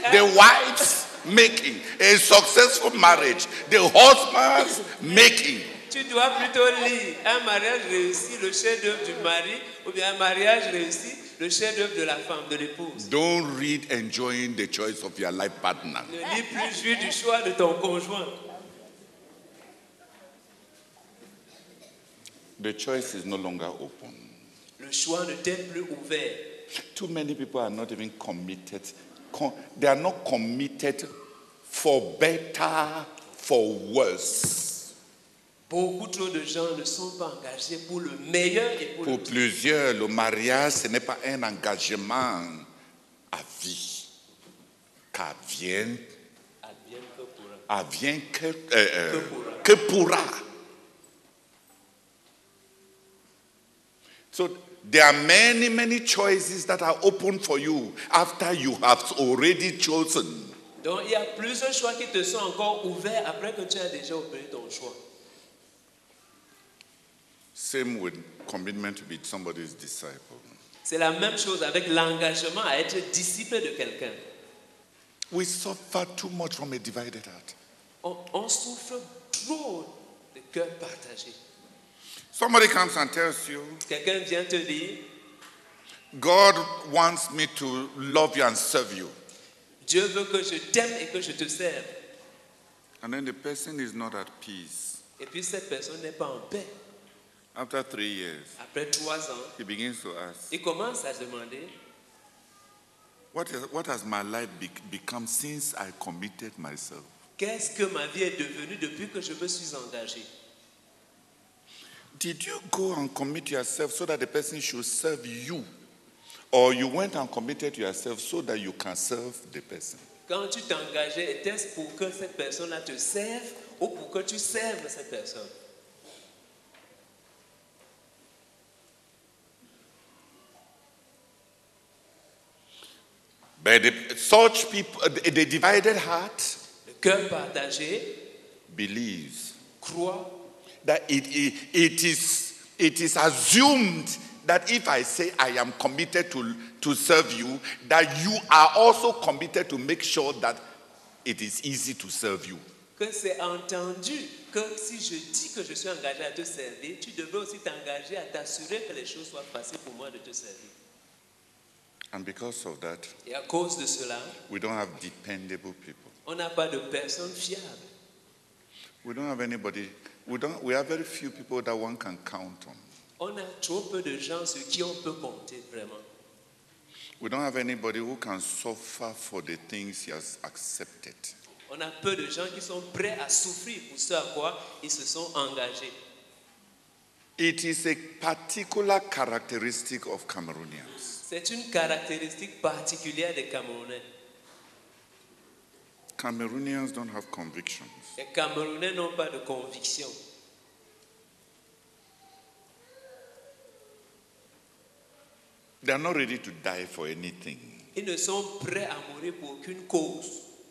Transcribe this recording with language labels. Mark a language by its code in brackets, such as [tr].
[en] The wives making a successful marriage. The husbands making. [fr] tu dois plutôt lire un mariage réussi, le chef-d'œuvre du mari, ou bien un mariage réussi, le chef-d'œuvre de la femme, de l'épouse. [en] Don't read enjoying the choice of your life partner. [fr] Ne lis plus jouir du choix de ton conjoint. [en] The choice is no longer open. [fr] Le choix ne t'est plus ouvert. [en] Too many people are not even committed. They are not committed for better, for worse. [fr] Beaucoup trop de gens ne sont pas engagés pour le meilleur et pour le Pour pire. plusieurs, le mariage, ce n'est pas un engagement à vie. Qu'advienne Advienne que pourra. advient que pourra. [en] So there are many, many choices that are open for you after you have already chosen. [fr] Donc il y a plusieurs choix qui te sont encore ouverts après que tu as déjà opéré ton choix. [en] Same with commitment to be somebody's disciple. [fr] C'est la même chose avec l'engagement à être disciple de quelqu'un. [en] We suffer too much from a divided heart. [fr] On souffre trop de cœur partagé. [en] Somebody comes and tells you, [fr] Quelqu'un vient te dire, [en] God wants me to love you and serve you. [fr] Dieu veut que je t'aime et que je te serve. [en] And then the person is not at peace. [fr] Et puis cette personne n'est pas en paix. [en] After 3 years, [fr] Après 3 ans, [en] he begins to ask, [fr] il commence à demander, [en] what has my life become since I committed myself? [fr] qu'est-ce que ma vie est devenue depuis que je me suis engagé? [en] Did you go and commit yourself so that the person should serve you? Or you went and committed yourself so that you can serve the person? [fr] Quand tu t'engageais, était-ce pour que cette personne-là te serve ou pour que tu serves cette personne? [en] But such people, the divided heart [fr] Le cœur partagé [en] believes [fr] croit [en] that it is assumed that if I say I am committed to serve you, that you are also committed to make sure that it is easy to serve you. [fr] que c'est entendu que si je dis que je suis engagé à te servir, tu devrais aussi t'engager à t'assurer que les choses soient faciles pour moi de te servir. [en] And because of that, [fr] Et à cause de cela, [en] we don't have dependable people. [fr] on n'a pas de personnes fiables. [en] We don't have anybody. We have very few people that one can count on. [fr] On a trop peu de gens sur qui on peut compter vraiment. [en] We don't have anybody who can suffer for the things he has accepted. [fr] On a peu de gens qui sont prêts à souffrir pour ce à quoi ils se sont engagés. [en] It is a particular characteristic of Cameroonians. [fr] C'est une caractéristique particulière des Camerounais. [en] Cameroonians don't have convictions. [fr] Les Camerounais n'ont pas de conviction. [en] They are not ready to die for anything. [fr] Ils ne sont prêts à mourir pour aucune cause.